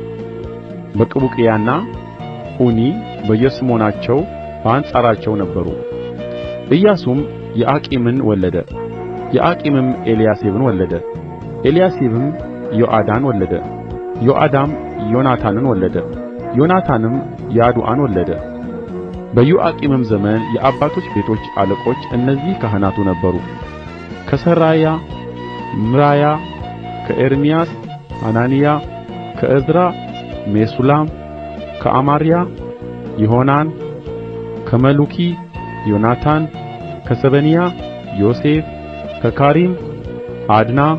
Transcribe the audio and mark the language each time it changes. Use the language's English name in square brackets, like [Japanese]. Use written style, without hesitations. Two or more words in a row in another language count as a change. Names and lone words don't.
[Amharic] በቅቡቅያና ዑኒ በየስሞናቸው በአንጻራቸው ነበሩ። ኢያሱም የአቂምን ወለደ። የአቂምም ኤልያሴብን ወለደ። ኤልያሴብም ዮአዳን ወለደ። ዮአዳም ዮናታንን ወለደ። ዮናታንም ያዱአን ወለደ። በዮአቂምም ዘመን የአባቶች ቤቶች አለቆች እነዚህ ካህናቱ ነበሩ። ከሠራያ ምራያ፣ ከኤርምያስ ሐናንያ፣ ከዕዝራ ሜሱላም፣ ከአማርያ ይሆሐናን፣ ከመሉኪ ዮናታን፣ ከሰበንያ ዮሴፍ፣ ከካሪም ዓድና፣